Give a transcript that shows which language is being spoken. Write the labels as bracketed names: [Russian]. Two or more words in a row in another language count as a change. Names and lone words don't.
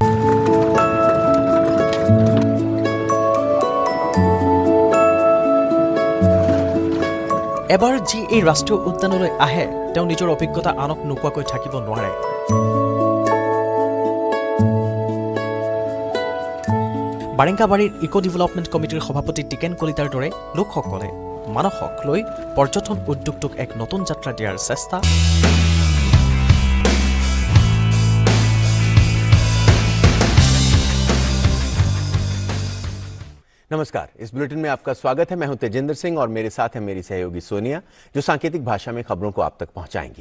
[Assamese] এবাৰ যি এই ৰাষ্ট্ৰীয় উদ্যানলৈ আহে তেওঁ নিজৰ অভিজ্ঞতা আনক নোকোৱাকৈ থাকিব নোৱাৰে। বাৰিংকাবাৰীৰ ইক' ডেভেলপমেণ্ট কমিটিৰ সভাপতি টিকেন কলিতাৰ দৰে লোকসকলে মানসক লৈ পৰ্যটন উদ্যোগটোক এক নতুন যাত্ৰা দিয়াৰ চেষ্টা। [Hindi] नमस्कार, इस बुलेटिन में आपका स्वागत है। मैं हूं तेजिंदर सिंह और मेरे साथ है मेरी सहयोगी सोनिया, जो सांकेतिक भाषा में खबरों को आप तक पहुंचाएंगी।